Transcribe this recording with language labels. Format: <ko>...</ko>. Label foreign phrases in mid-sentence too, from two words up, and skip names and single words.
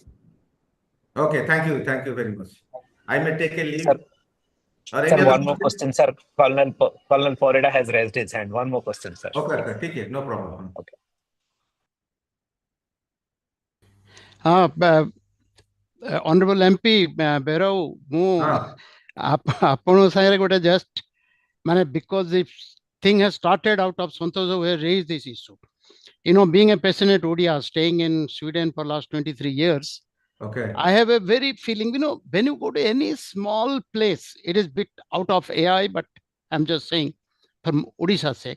<en>Okay, thank you very much. I may take a leave. Sir, Or any sir, other one more question? question, sir. Colonel Florida has raised his hand. One more question, sir. Okay, take it, no problem. Okay. Honorable MP Bhairav,</en> <or>ମୁଁ ଆପଣଙ୍କ ସାଙ୍ଗରେ ଗୋଟେ</or> <en>just ମାନେ because this thing has started out of Santosh who has raised this issue. Being a passionate Odia, staying in Sweden for last 23 years, Okay. I have a very feeling, when you go to any small place, it is bit out of AI, but I'm just saying from Odisha's sake.</en>